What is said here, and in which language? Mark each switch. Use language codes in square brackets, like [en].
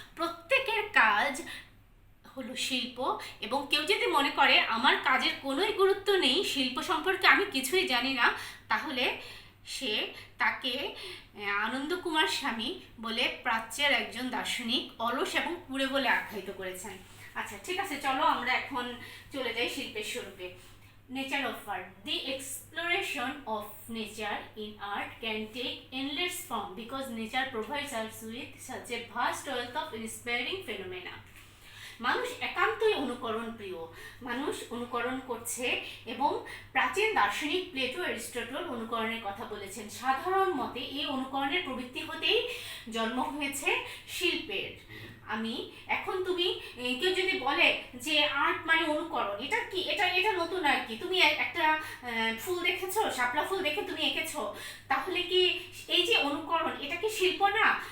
[bn] প্রত্যেকের কাজ হলো শিল্প। এবং কেউ যদি মনে করে আমার কাজের কোনোই গুরুত্ব নেই, শিল্প সম্পর্কে আমি কিছুই জানি না, তাহলে তাকে আনন্দ কুমার স্বামী বলে প্রাচ্যের একজন দার্শনিক অলস এবং কুঁড়ে বলে আখ্যায়িত করেছেন। আচ্ছা, ঠিক আছে, চলো আমরা এখন চলে যাই শিল্পের স্বরূপে। [en] Nature of art. The exploration of nature in art can take endless form because nature provides us with such a vast wealth of inspiring phenomena. [bn] মানুষ একান্তই অনুকরণ প্রিয়, মানুষ অনুকরণ করছে। এবং প্রাচীন দার্শনিক প্লেটো, অ্যারিস্টটল অনুকরণের কথা বলেছেন। সাধারণ মতে এই অনুকরণের প্রবৃত্তি হতেই জন্ম হয়েছে শিল্পের। এখন তুমি কেউ যদি বলে যে আর্ট মানে অনুকরণ, এটা কি, এটা নতুন আর কি, তুমি একটা ফুল দেখেছো, শাপলা ফুল দেখে তুমি এঁকেছো, তাহলে কি এই যে অনুকরণ, এটা কি শিল্প না?